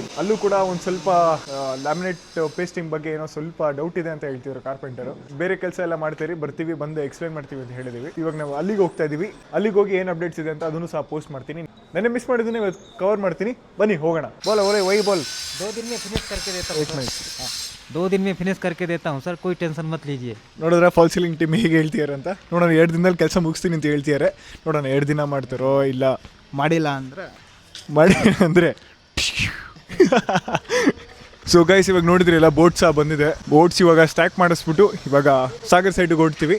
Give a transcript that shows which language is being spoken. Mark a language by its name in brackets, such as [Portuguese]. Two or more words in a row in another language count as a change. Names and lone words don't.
[Kannada] ಅಲ್ಲೂ ಕೂಡ ಒಂದು ಸ್ವಲ್ಪ [English] laminate pasting [Kannada] ಬಗ್ಗೆ ಏನೋ ಸ್ವಲ್ಪ ಡೌಟ್ ಇದೆ ಅಂತ ಹೇಳ್ತಿದ್ರು ಕಾರ್ಪೆಂಟರು. ಬೇರೆ ಕೆಲಸ ಎಲ್ಲ ಮಾಡ್ತೀರಿ, ಬರ್ತೀವಿ, ಬಂದು ಎಕ್ಸ್ಪ್ಲೇನ್ ಮಾಡ್ತೀವಿ ಅಂತ ಹೇಳಿದ್ದೀವಿ. ಇವಾಗ ನಾವು ಅಲ್ಲಿಗೆ ಹೋಗ್ತಾ ಇದ್ದೀವಿ. ಅಲ್ಲಿಗೆ ಹೋಗಿ ಏನು ಅಪ್ಡೇಟ್ಸ್ ಇದೆ ಅಂತ ಅದನ್ನು ಸಹ ಪೋಸ್ಟ್ ಮಾಡ್ತೀನಿ. ನೆನ್ನೆ ಮಿಸ್ ಮಾಡಿದ್ದೀನಿ, ಇವತ್ತು ಕವರ್ ಮಾಡ್ತೀನಿ. ಬನ್ನಿ ಹೋಗೋಣ. ಬೋಲ್ ಅವರೇ ವೈ ಬೋಲ್ [Hindi] 2 दिन में फिनिश करके देता हूँ सर. 2 दिन में फिनिश करके देता हूँ सर, कोई टेंशन मत लीजिए. [Kannada] ನೋಡಿದ್ರೆ [English] false ceiling team [Kannada] ಹೇಗೆ ಹೇಳ್ತಿದ್ದಾರೆ ಅಂತ. ನೋಡೋಣ 2 ದಿನದಲ್ಲಿ ಕೆಲಸ ಮುಗಿಸ್ತೀನಿ ಅಂತ ಹೇಳ್ತಿದ್ದಾರೆ. ನೋಡೋಣ 2 ದಿನ ಮಾಡ್ತಾರೋ ಇಲ್ಲ ಮಾಡಿಲ್ಲ ಅಂದರೆ ಅಂದರೆ [English] so guys [Kannada] ಇವಾಗ ನೋಡಿದ್ರಲ್ಲ ಬೋಟ್ಸ್ ಸಹ ಬಂದಿದೆ. ಬೋಟ್ಸ್ ಇವಾಗ ಸ್ಟ್ಯಾಕ್ ಮಾಡಿಸ್ಬಿಟ್ಟು ಇವಾಗ ಸಾಗರ್ ಸೈಡಿಗೆ ಹೊಡ್ತೀವಿ.